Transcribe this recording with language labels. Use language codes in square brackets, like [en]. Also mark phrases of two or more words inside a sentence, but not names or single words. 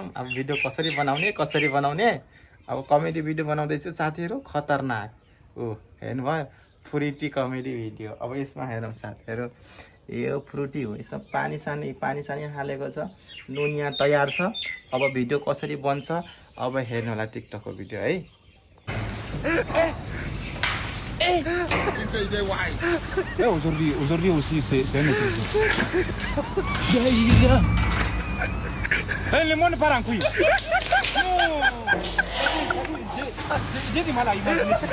[ne] अब भिडियो कसरी बनाउने अब [en] comedy video [ne] बनाउँदैछु साथीहरू। खतरनाक हेर्नुभयो, फ्रुटी [en] comedy video. [ne] अब यसमा हेरौँ साथीहरू, यो फ्रुटी हो। यसमा पानी सानी हालेको छ, नुन यहाँ तयार छ। अब भिडियो कसरी बन्छ अब हेर्नु होला टिकटकको भिडियो है। [fr] aujourd'hui aussi, c'est un autre le monde part en couille. J'ai du mal à imaginer ça.